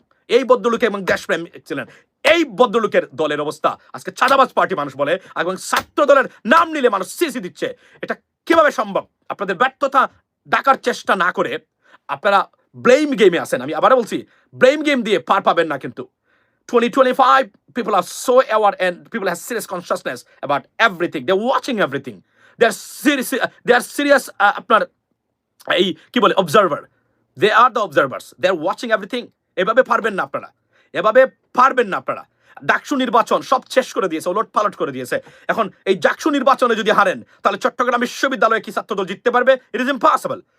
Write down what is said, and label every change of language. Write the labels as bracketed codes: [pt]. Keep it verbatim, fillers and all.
[bn] এই ভদ্রলোকে এবং দেশপ্রেম ছিলেন। এই ভদ্রলোকের দলের অবস্থা আজকে চাঁদাবাজ পার্টি মানুষ বলে এবং ছাত্র দলের নাম নিলে মানুষ সিসি দিচ্ছে। এটা কিভাবে সম্ভব? আপনাদের ব্যর্থতা ডাকার চেষ্টা না করে আপনারা ব্লেম গেমে আছেন। আমি আবারও বলছি, ব্লেম গেম দিয়ে পার পাবেন না। [en] কিন্তু twenty twenty-five, people are so aware and people have serious consciousness about everything. They're watching everything. They're serious. They are serious. Uh, [bn] আপনার এই কি বলে observer, [en] They are the observers, they are watching everything. [bn] এভাবে পারবেন না আপনারা, এভাবে পারবেন না আপনারা। ডাকসু নির্বাচন সব শেষ করে দিয়েছে, ওলট পালট করে দিয়েছে। এখন এই ডাকসু নির্বাচনে যদি হারেন তাহলে চট্টগ্রাম বিশ্ববিদ্যালয়ে কি ছাত্রদল জিততে পারবে? [en] It is impossible.